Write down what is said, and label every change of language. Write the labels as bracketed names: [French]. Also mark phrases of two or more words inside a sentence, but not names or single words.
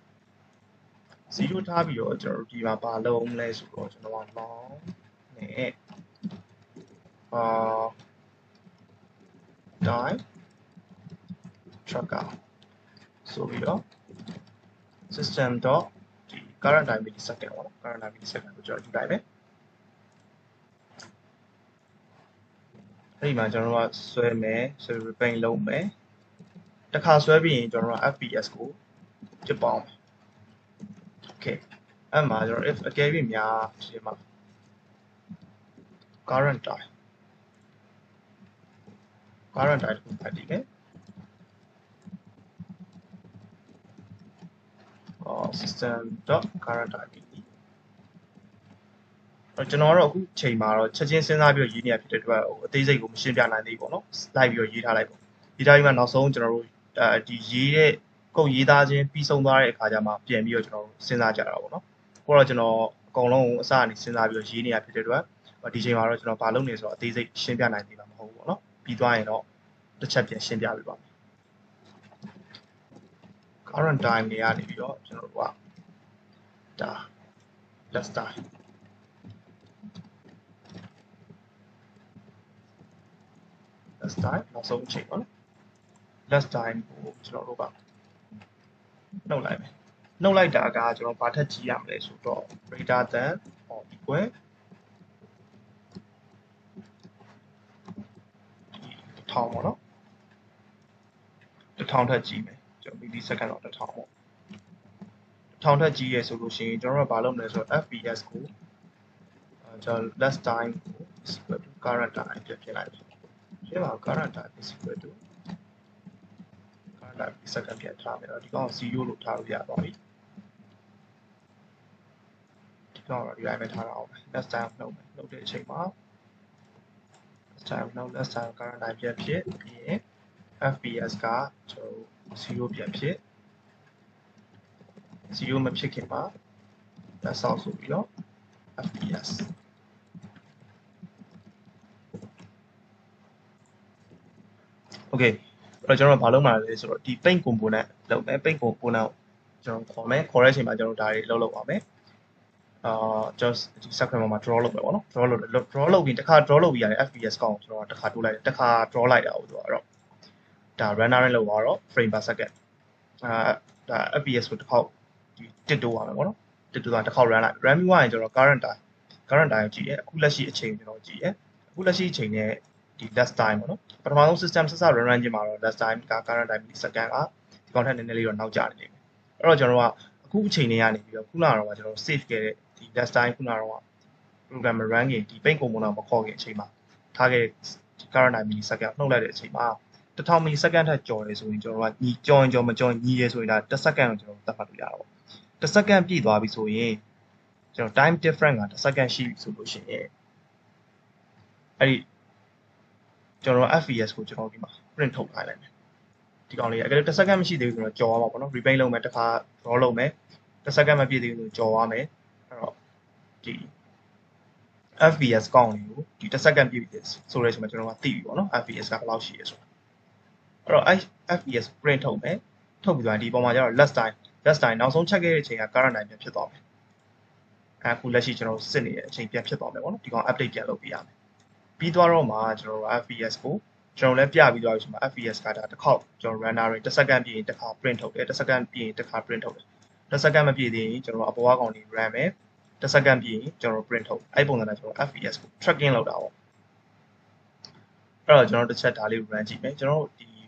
[Burmese] 0 ထားပြီးတော့ကျွန်တော်တို့ဒီမှာဘာလုပ်မလဲဆိုတော့ကျွန်တော်က long နဲ့ [English] die tracker [Burmese] ဆိုပြီးတော့ system. ဒီ [English] current time millisecond [Burmese] ပေါ့နော် [English] current time millisecond [Burmese] ကိုကျွန်တော်ယူလိုက်မယ်အဲ့ဒီမှာကျွန်တော်တို့ကဆွဲမယ်ဆွဲ repaint လုပ်မယ်တစ်ခါဆွဲပြီးရင်ကျွန်တော်တို့က fps ကိုဖြစ်ပေါင်းမယ် okay အဲ့မှာကျွန်တော် if အကယ်၍များဒီမှာ [English] current time current time [Burmese] ကိုဖတ်ကြည့်မယ် [English] system.current time [Burmese] ကျွန်တော်ကတော့အခုချိန်မှာတော့ချက်ချင်းစဉ်းစားပြီးရေးနေရဖြစ်တဲ့အတွက်အသေးစိတ်ကိုမရှင်းပြနိုင်သေးဘူးပေါ့နော် လိုက်ပြီးရေးထားလိုက်ပေါ့ရေးထားပြီးမှနောက်ဆုံးကျွန်တော်တို့ဒီရေးတဲ့ကုတ်ရေးသားခြင်းပြီးဆုံးသွားတဲ့အခါကျမှပြန်ပြီးတော့ကျွန်တော်တို့စဉ်းစားကြတာပေါ့နော်ကိုတော့ကျွန်တော်အကုန်လုံးအစအနေစဉ်းစားပြီးရေးနေရဖြစ်တဲ့အတွက်ဒီချိန်မှာတော့ကျွန်တော်ဘာလုပ်နေဆိုတော့အသေးစိတ်ရှင်းပြနိုင်သေးမှာမဟုတ်ဘူးပေါ့နော်ပြီးသွားရင်တော့တစ်ချက်ပြန်ရှင်းပြပေးပါမယ် [English] current time [Burmese] တွေကနေပြီးတော့ကျွန်တော်တို့ကဒါ [English] last time last time [Burmese] နောက်ဆုံးချိန်ပေါ့နော် [English] last time [Burmese] ကိုကျွန်တော်တို့ကနှုတ်လိုက်မယ်နှုတ်လိုက်တာကကျွန်တော်ဘာထက်ကြီးရမလဲဆိုတော့ [English] greater than or equal [Burmese] 1000 ပေါ့နော်1000ထက်ကြီးမယ်ကျွန်တော် millisecond တော့1000ပေါ့1000ထက်ကြီးရဆိုလို့ရှိရင်ကျွန်တော်တို့ကဘာလုပ်မလဲဆိုတော့ fps ကိုကျွန်တော် [English] last time [Burmese] ကို [English] equal to current time [Burmese] ဖြစ်လိုက်တယ်ရှင်းပါ [English] current time is equal to current time second [Burmese] ပြန်ထားမယ်တော့ဒီကောင်0လို့ထားလို့ရပါပြီ ဒီကောင်တော့ဒီတိုင်းပဲထားတော့ [English] last time [Burmese] နှုတ်မယ်နှုတ်တဲ့အချိန်မှာ [English] last time [Burmese] နှုတ် [English] last time current time [Burmese] ပြန်ဖြစ်ပြီးရင် fps ကကျွန်တော်0ပြန်ဖြစ် 0မဖြစ်ခင်မှာလက်ဆောက်ဆိုပြီးတော့ fps okay အဲ့တော့ကျွန်တော်ဘာလုပ်မှာလဲဆိုတော့ဒီ [English] paint component [Burmese] လုပ်မယ် [English] paint component [Burmese] ကိုကျွန်တော်ခေါ်မယ် ခေါ်တဲ့အချိန်မှာကျွန်တော်ဒါတွေလုပ်ပါမယ်just ဒီ circle မှာ draw လုပ်မယ်ပေါ့နော် draw လုပ်ပြီးတစ်ခါ draw လုပ်ပြီးရတယ် fps ကောင်ကျွန်တော်တစ်ခါတိုးလိုက်တယ်တစ်ခါ draw လိုက်တာဟုတ်ဆိုတော့ဒါ runner နဲ့လုပ်သွားတော့ [English] frame per second [Burmese] ဒါ fps ကိုတစ်ခေါက်ဒီတစ်တိုးရမယ်ပေါ့နော်တစ်တိုးတာတစ်ခေါက် run လိုက် run ပြီးသွားရင်ကျွန်တော် current time ကိုကြည့်ရအခုလက်ရှိအချိန်ကျွန်တော်ကြည့်ရအခုလက်ရှိအချိန်နဲ့ဒီ [English] last time [Burmese] ပေါ့နော်ပထမဆုံး system ဆက်စ run ခြင်းမှာတော့ [English] last time [Burmese] က [English] current time millisecond [Burmese] ကဒီကောင်ထက်နည်းနည်းလေးတော့နောက်ကျနေတယ်အဲ့တော့ကျွန်တော်ကအခုအချိန်လေးရနေပြီးတော့ခုနကတော့ကျွန်တော် save ခဲ့တဲ့ဒီ [English] last time [Burmese] ခုနကတော့ [English] program run [Burmese] ကြီးဒီ [English] paint component [Burmese] မခေါ်ခင်အချိန်မှာထားခဲ့ [English] current time millisecond [Burmese] နှုတ်လိုက်တဲ့အချိန်မှာ1000 millisecond ထက်ကျော်တယ်ဆိုရင်ကျွန်တော်ကညီကျော်ရင်ကျော်မကျော်ညီရဲ ဆိုရင်ဒါ1 second ကိုကျွန်တော်သတ်မှတ်လို့ရတာပေါ့1 second ပြည့်သွားပြီဆိုရင်ကျွန်တော် [English] time difference [Burmese] က1 second ရှိပြီဆိုလို့ရှိရင်အဲ့ဒီကျွန်တော် fps ကိုကျွန်တော်ဒီမှာ print ထုတ်ထားလိုက်မယ်ဒီကောင်လေးအကယ်လို့1 second မရှိသေးဘူးဆိုတော့ကြော်သွားမှာပေါ့နော် repaint လုပ်မယ်တစ်ခါ draw လုပ်မယ်1 second မပြည့်သေးဘူးဆိုကြော်သွားမယ်အဲ့တော့ဒီ fps ကောင်းလေးကိုဒီ1 second ပြည့်ပြီဆိုတဲ့အချိန်မှာကျွန်တော်ကသိပြီပေါ့နော် fps ကဘယ်လောက်ရှိရဲဆိုတာ အဲ့တော့ fps print ထုတ်မယ်ထုတ်ပြီးသွားဒီပုံမှာကျတော့ [English] last time [Burmese] နောက်ဆုံးချက်ခဲ့တဲ့အချိန်က [English] current time [Burmese] ပြန်ဖြစ်သွားမယ်အခုလက်ရှိကျွန် တော်စစ်နေတဲ့အချိန်ပြန်ဖြစ်သွားမယ်ပေါ့နော်ဒီကောင် update ပြန်လုပ်ပြရမယ်ပြီးသွားတော့မှကျွန်တော် fps ကိုကျွန်တော်လည်းပြပြီးသွားပြီဆိုမှ fps ကဒါတစ်ခေါက်ကျွန်တော် runner တွေ1 second ပြည့်ရင်တစ်ခါ print ထုတ်တယ်1 second ပြည့်ရင်တစ်ခါ print ထုတ်တယ်1 second မပြည့်သေးရင်ကျွန်တော်အပေါ်ကကောင်တွေ run မယ်1 second ပြည့်ရင်ကျွန်တော် print ထုတ်အဲ့ပုံစံနဲ့ကျွန်တော် fps ကို tracking လုပ်တာပေါ့အဲ့တော့ကျွန်တော်တစ်ချက်ဒါလေး run ကြည့်မယ်ကျွန်တော်ဒီ